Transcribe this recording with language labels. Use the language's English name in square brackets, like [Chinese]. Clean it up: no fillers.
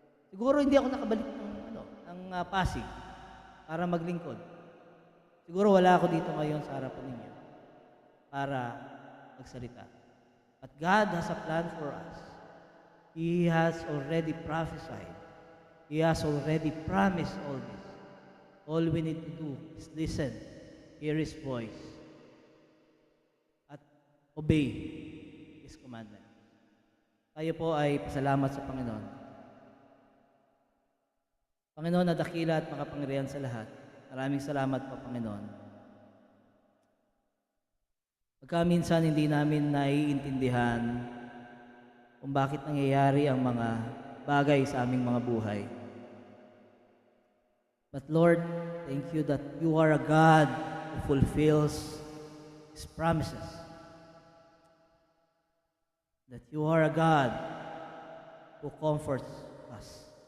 [Filipino] Siguro hindi ako nakabalik ng Pasig para maglingkod. Siguro wala ako dito ngayon sa harapan ninyo para magsalita. [English] But God has a plan for us. He has already prophesied. He has already promised all this. All we need to do is listen, hear His voice, at obey His commandment. [Filipino] Tayo po ay pasalamat sa Panginoon. Panginoon na dakila at makapangyarihan sa lahat. Maraming salamat po, Panginoon. Pagka minsan hindi namin naiintindihan kung bakit nangyayari ang mga bagay sa aming mga buhay. [English] But Lord, thank you that you are a God who fulfills His promises. That you are a God who comforts us.